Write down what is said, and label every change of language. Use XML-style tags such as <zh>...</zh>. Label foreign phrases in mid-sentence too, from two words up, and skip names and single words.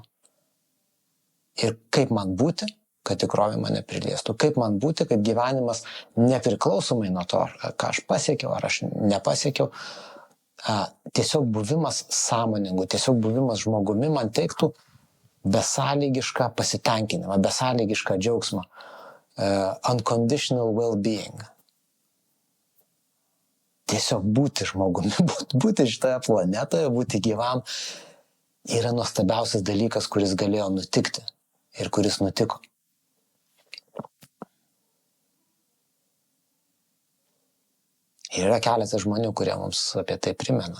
<lt>Ir kaip man būti, kad tikrovė mane priliestų? Kaip man būti, kad gyvenimas nepriklausomai nuo to, ką aš pasiekiau ar aš nepasiekiau, tiesiog buvimas sąmoningu, tiesiog buvimas žmogumi man teiktų besąlygišką pasitenkinimą, besąlygišką džiaugsmą,</lt> <en>unconditional well-being.</en> <lt>Tiesiog būti žmogumi, būti šitoje planetoje, būti gyvam yra nuostabiausias dalykas, kuris galėjo nutikti ir kuris nutiko. Ir yra keletas žmonių, kurie mums apie tai primena.</lt>